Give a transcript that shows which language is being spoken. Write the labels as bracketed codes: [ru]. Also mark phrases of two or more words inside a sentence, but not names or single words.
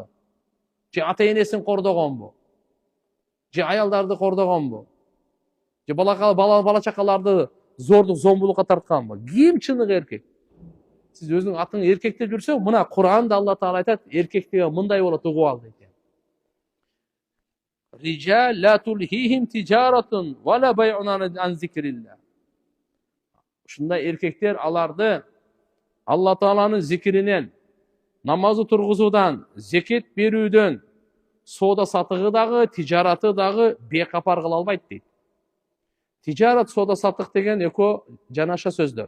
[ky] Же ата-энесин кордогонбу? Же аялдарды кордогонбу? Же бала чакаларды зордук, зомбулукка тартканбы? Ким чыныгы эркек? Сиз өзүнүн атыңы эркек деп жүрсөң, мына Кур'анда Алла Таала айтат, эркек деген мындай болот, угуп ал дейт. [ar] رجال لا تلهيهم تجارة ولا بيع عن ذكر الله. [ky] Ушундай эркектер аларды Алла Тааланын зикиринен, намазы тургузуудан, зекет берүүдөн, соода сатыгы дагы, тижараты дагы бекапар кыла албайт дейт. Тижарат, соода сатык деген экөө жанаша сөздөр.